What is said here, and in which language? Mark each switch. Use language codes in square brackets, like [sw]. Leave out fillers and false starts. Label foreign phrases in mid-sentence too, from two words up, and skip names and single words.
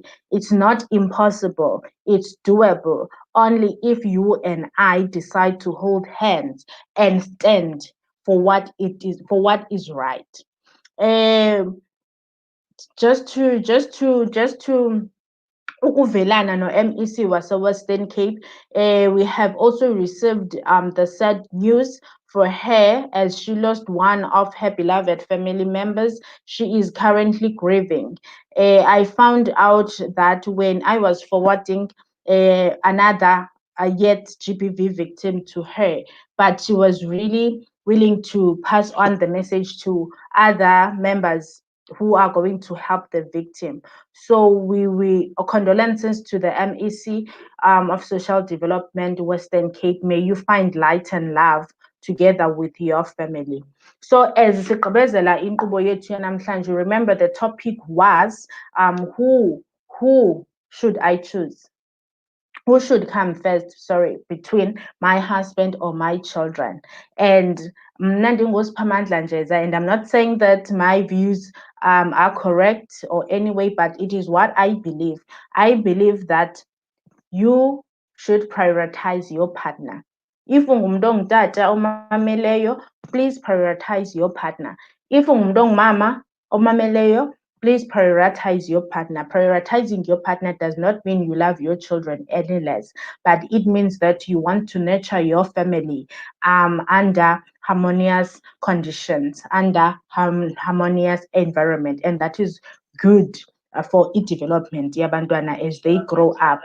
[en] It's not impossible, it's doable, only if you and I decide to hold hands and stand for what is right. Um, just to [xh] ukuvelana no-MEC wase-Western Cape, [en] we have also received the sad news for her, as she lost one of her beloved family members. She is currently grieving. I found out that when I was forwarding another yet GBV victim to her, but she was really willing to pass on the message to other members who are going to help the victim. So we condolences to the MEC of Social Development Western Cape. May you find light and love together with your family. So as [xh] sigqibezela inkqubo yethu yanamhlanje, [en] remember the topic was who should I choose? Who should come first, between my husband or my children? And [xh] mna ndinguSiphamandla [en] Njeza, and I'm not saying that my views are correct or anyway, but it is what I believe. I believe that you should prioritize your partner. [xh] If ungumntu ongutata omameleyo, [en] please prioritize your partner. [xh] If ungumntu ongumama omameleyo, [en] please prioritize your partner. Prioritizing your partner does not mean you love your children any less, but it means that you want to nurture your family under harmonious conditions, under harmonious environment, and that is good for development yabantwana as they grow up.